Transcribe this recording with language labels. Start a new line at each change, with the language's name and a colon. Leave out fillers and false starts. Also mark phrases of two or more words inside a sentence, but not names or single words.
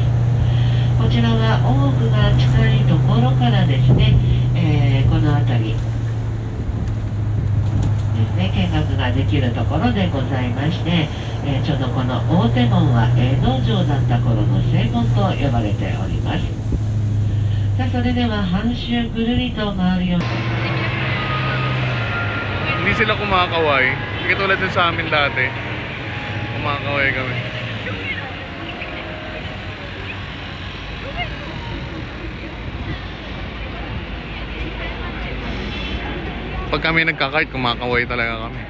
Japanese: こちらは大奥が近いところからですね、この辺りですね見学ができるところでございまして、ちょうどこの大手門は江戸城だった頃の正門と呼ばれております。さあそれでは半周ぐるりと回るように
Filipino: Hindi sila kumakaway. Hindi katulad din sa amin dati. Kumakaway kami. Pag kami nagkakart, kumakaway talaga kami.